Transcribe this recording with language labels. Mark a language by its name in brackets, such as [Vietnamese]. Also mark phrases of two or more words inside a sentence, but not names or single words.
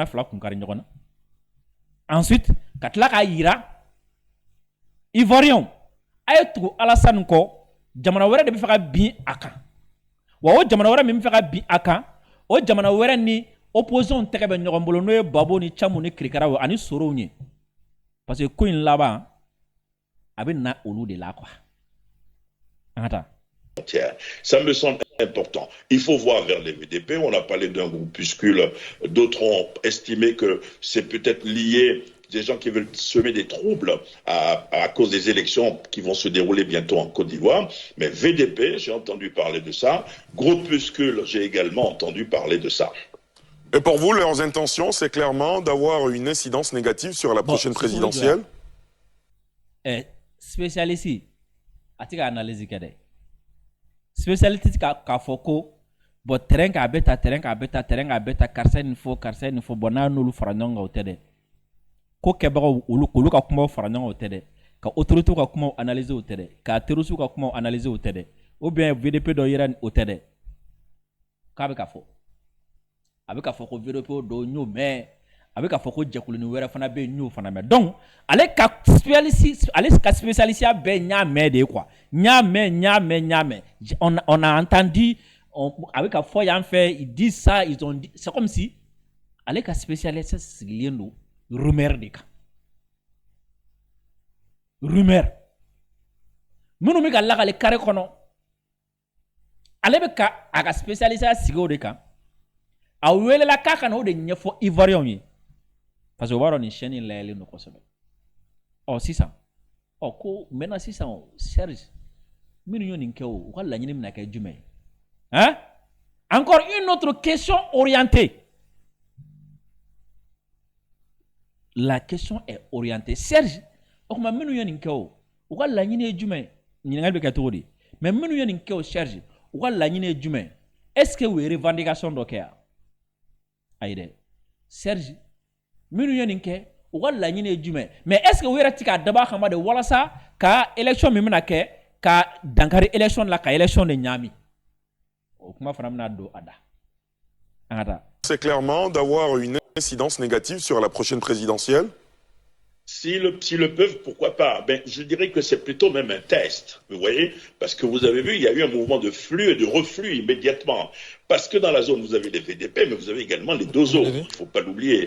[Bambara] fila kunkari ɲɔgɔn na ensuite ka tila k'a jira Ivoiriens a ye tugu Alassane kɔ jamana wɛrɛ de bɛ fɛ ka bin a kan wa o jamana wɛrɛ min bɛ fɛ ka bin a kan o jamana wɛrɛ ni opposition tɛgɛ bɛ ɲɔgɔn bolo n'o ye Babo ni Camu ni Kirikaraw ani Sorow ye [French] parce que [Bambara] ko in laban a bɛ na olu de la quoi an ka taa. [French] Ça me semble important. Il faut voir vers les VDP. On a parlé d'un groupuscule. D'autres ont estimé que c'est peut-être lié des gens qui veulent semer des troubles à cause des élections qui vont se dérouler bientôt en Côte d'Ivoire. Mais VDP, j'ai entendu parler de ça. Groupuscule, j'ai également entendu parler de ça. Et pour vous, leurs intentions, c'est clairement d'avoir une incidence négative sur la prochaine présidentielle? Spécialiste, a-t-il analyse kade? [Bambara] Spécialiste k'a fɔ ko [French] bon terrain [Bambara] k'a bɛ ta karisa nin fɔ bon n'a n'olu fara ɲɔgɔn kan o tɛ dɛ ko kɛbagaw olu ka kumaw fara ɲɔgɔn kan o tɛ dɛ ka autorités ka kumaw analyser o tɛ dɛ ka terroristes ka kumaw analyser o tɛ dɛ [French] ou bien [Bambara] VDP dɔ yera o tɛ dɛ k'a bɛ ka fɔ a bɛ ka fɔ ko VDP dɔ y'o mɛn a bɛ ka fɔ ko jɛkulunin wɛrɛ fana bɛ yen y'o fana mɛn donc ale ka spécialiste bɛɛ ɲ'a mɛn [French] de quoi [Bambara] ɲ'a mɛn [French] on a entendu [Bambara] a bɛ ka fɔ yan fɛ [French] ils disent ça ils ont dit c'est comme si [Bambara] ale ka spécialiste sigilen don rumeur de kan rumeur minnu bɛ ka lakale carré kɔnɔ ale bɛ ka a ka spécialiste sigi o de kan a welela k'a ka na o de ɲɛfɔ Ivoiriens ye [French] parce que [Bambara] o b'a dɔn nin chaîne in layɛlen don kosɛbɛ sisan ko maintenant sisan Serge minnu ye nin kɛ o u ka laɲini bɛna kɛ jumɛn ye [French] encore une autre question orientée. La question est orientée. [Bambara] Serge, o kuma minnu ye nin kɛ o u ka laɲini ye jumɛn ɲininkali bɛ kɛ cogo di mais minnu ye nin kɛ o Serge u ka laɲini ye jumɛn [French] est-ce que [Bambara] u ye revendication dɔ kɛ yan ayi dɛ Serge minnu ye nin kɛ u ka laɲini ye jumɛn [French] mais est-ce que [Bambara] u yɛrɛ ti k'a dabɔ a kama de walasa ka élection min bɛna kɛ ka dankari élection la ka élection de ɲaami o kuma fana bɛna don a da an ka taa. [French] C'est clairement d'avoir une incidence négative sur la prochaine présidentielle? S'ils le peuvent, pourquoi pas? Ben, je dirais que c'est plutôt même un test, vous voyez, parce que vous avez vu, il y a eu un mouvement de flux et de reflux immédiatement. Parce que dans la zone, vous avez les VDP, mais vous avez également les deux autres, il ne faut pas l'oublier.